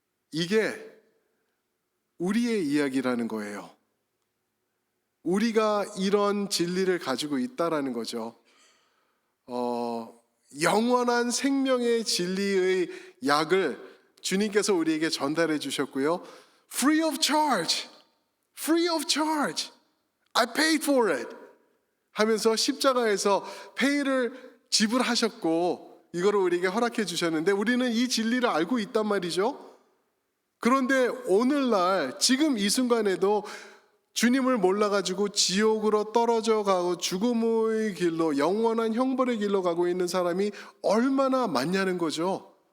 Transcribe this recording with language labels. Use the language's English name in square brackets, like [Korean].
[Korean] 이게 우리의 이야기라는 거예요. 우리가 이런 진리를 가지고 있다라는 거죠. 영원한 생명의 진리의 약을 주님께서 우리에게 전달해 주셨고요. [English] Free of charge, free of charge. I paid for it. [Korean] 하면서 십자가에서 페이를 지불하셨고 이거를 우리에게 허락해 주셨는데, 우리는 이 진리를 알고 있단 말이죠. 그런데 오늘날 지금 이 순간에도 주님을 몰라가지고 지옥으로 떨어져 가고 죽음의 길로, 영원한 형벌의 길로 가고 있는 사람이 얼마나 많냐는 거죠.